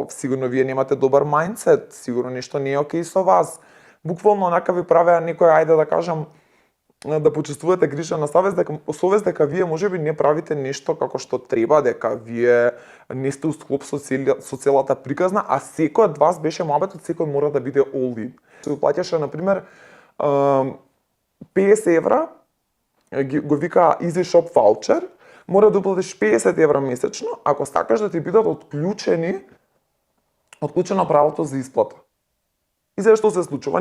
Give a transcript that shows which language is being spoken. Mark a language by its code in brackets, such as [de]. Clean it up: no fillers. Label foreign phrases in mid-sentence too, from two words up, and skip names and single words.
[mk] Сигурно вие немате добар мајндсет, сигурно нешто не е окей со вас. Буквално онака ви правеа некој, ајде да кажам, да почувствувате грижа на совест дека вие можеби не правите нешто како што треба, дека вие не сте усклоп со целата приказна, а секој од вас беше муабетот, секој мора да биде [en] all in. [mk] Се плаќаше на пример 50 евра, го вика Easy Shop voucher, мора да уплатиш 50 евра месечно, ако сакаш да ти бидат отклучено правото за исплата. И зашто се случува?